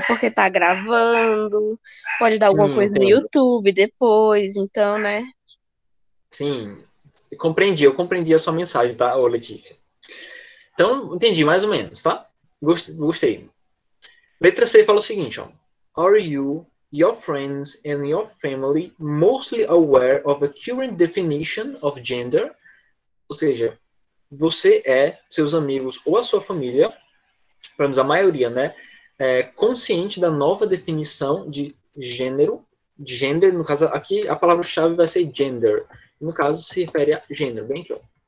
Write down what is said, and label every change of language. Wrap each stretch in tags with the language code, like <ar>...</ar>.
<pt>Porque tá gravando, pode dar alguma coisa no Entendo. YouTube depois, então, né? Sim, eu compreendi a sua mensagem, tá, ô Letícia? Então, entendi mais ou menos, tá? Gostei. Letra C fala o seguinte, ó.</pt> <en>Are you, your friends and your family mostly aware of a current definition of gender?</en> <pt>Ou seja, você seus amigos ou a sua família, pelo menos a maioria, né, consciente da nova definição de gênero, gender, no caso, aqui a palavra-chave vai ser gender. No caso, se refere a gênero, bem aqui, ó.</pt>